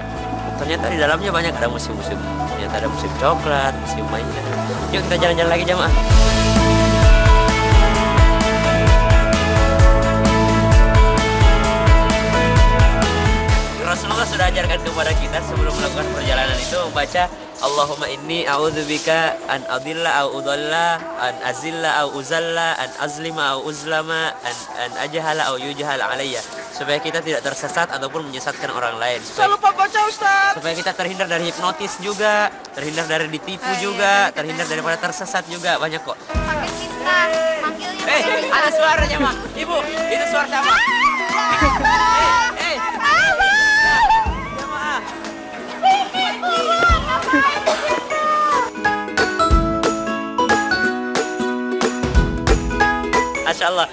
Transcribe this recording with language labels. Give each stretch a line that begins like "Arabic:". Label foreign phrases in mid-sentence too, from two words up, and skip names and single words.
Indonesian: Ternyata di dalamnya banyak, ada museum-museum. Ternyata ada museum coklat, museum mainan. Yuk kita jalan-jalan lagi jamaah. Rasulullah sudah ajarkan kepada kita sebelum melakukan perjalanan itu membaca
Arabic: اللهم إني أعوذ بك أن أضل أو أضل أو أزل أو أزل أو أظلم أو أظلم أو أجهل أو يجهل علي,
Indonesian: supaya kita tidak tersesat ataupun menyesatkan orang lain, supaya kita terhindar dari hipnotis juga, terhindar dari ditipu juga, terhindar daripada tersesat juga, banyak kok. Ada suaranya mah ibu, itu suara siapa?
Arabic: ما شاء الله.